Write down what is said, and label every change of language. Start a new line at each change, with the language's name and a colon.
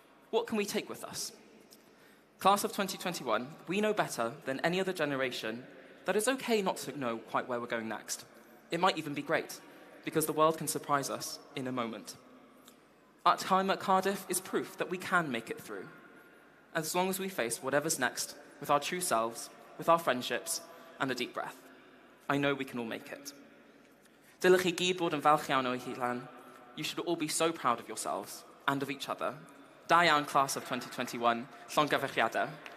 English: What can we take with us? Class of 2021, we know better than any other generation that it's okay not to know quite where we're going next. It might even be great, because the world can surprise us in a moment. Our time at Cardiff is proof that we can make it through. As long as we face whatever's next with our true selves, with our friendships, and a deep breath. I know we can all make it.
Welsh: Dylech chi gyd bod yn falch iawn o'ch hunan.
English: You should all be so proud of yourselves and of each other.
Welsh: Da iawn,
English: class of 2021,
Welsh: llongyfarchiadau.